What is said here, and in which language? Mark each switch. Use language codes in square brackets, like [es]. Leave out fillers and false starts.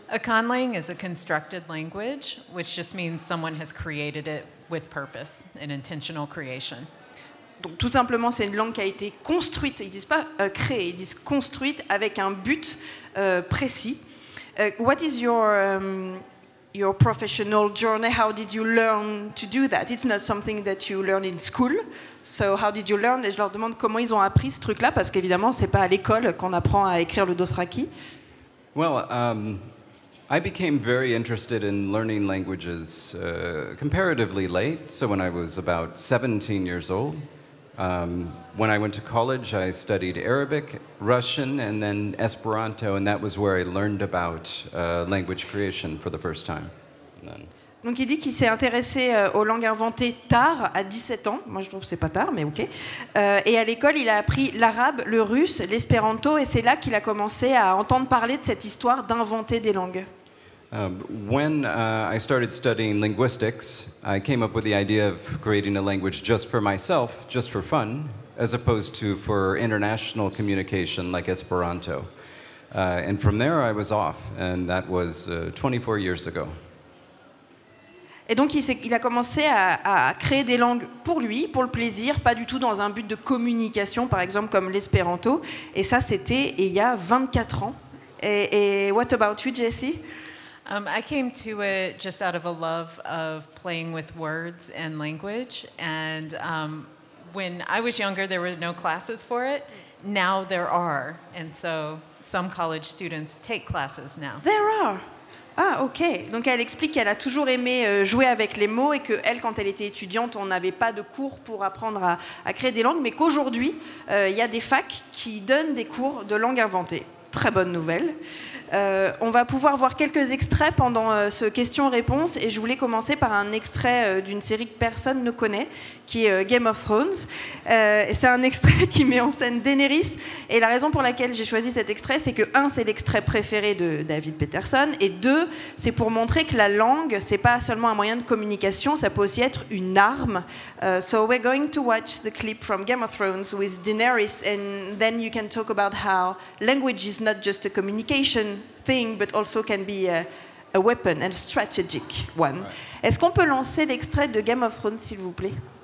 [en] A conlang is a constructed language, which just means someone has created it with purpose, an intentional creation. [fr] Donc tout simplement, c'est une langue qui a été construite. Ils disent pas créée, ils disent construite avec un but précis. [en] What is your professional journey? How did you learn to do that? It's not something that you learn in school. So how did you learn? [fr] Et je leur demande comment ils ont appris ce truc-là, parce qu'évidemment, c'est pas à l'école qu'on apprend à écrire le dothraki. [en] Well, I became very interested in learning languages comparatively late. So when I was about 17 years old. When I went to college, I studied Arabic, Russian, and then Esperanto, and that was where I learned about language creation for the first time. [fr] Donc il dit qu'il s'est intéressé aux langues inventées tard, à 17 ans. Moi je trouve que c'est pas tard, mais ok. Et à l'école, il a appris l'arabe, le russe, l'espéranto, et c'est là qu'il a commencé à entendre parler de cette histoire d'inventer des langues. [en] When I started studying linguistics, I came up with the idea of creating a language just for myself, just for fun, as opposed to for international communication like Esperanto. And from there, I was off, and that was 24 years ago. [fr] Et donc il a commencé à créer des langues pour lui, pour le plaisir, pas du tout dans un but de communication, par exemple comme l'espéranto. Et ça, c'était il y a 24 ans. [en] Et what about you, Jessie? I came to it just out of a love of playing with words and language. And when I was younger, there were no classes for it. Now there are. And so some college students take classes now. There are. Ah, ok. [fr] Donc elle explique qu'elle a toujours aimé jouer avec les mots et qu'elle, quand elle était étudiante, on n'avait pas de cours pour apprendre à créer des langues, mais qu'aujourd'hui, il y a des facs qui donnent des cours de langue inventée. Très bonne nouvelle. On va pouvoir voir quelques extraits pendant ce question-réponse et je voulais commencer par un extrait d'une série que personne ne connaît, qui est Game of Thrones. C'est un extrait qui met en scène Daenerys et la raison pour laquelle j'ai choisi cet extrait, c'est que c'est l'extrait préféré de David Peterson et 2, c'est pour montrer que la langue, c'est pas seulement un moyen de communication, ça peut aussi être une arme. [en] So we're going to watch the clip from Game of Thrones with Daenerys and then you can talk about how language is not just a communication thing, but also can be a weapon, and strategic one. Right. [fr] Est-ce qu'on peut lancer l'extrait de Game of Thrones, s'il vous plaît?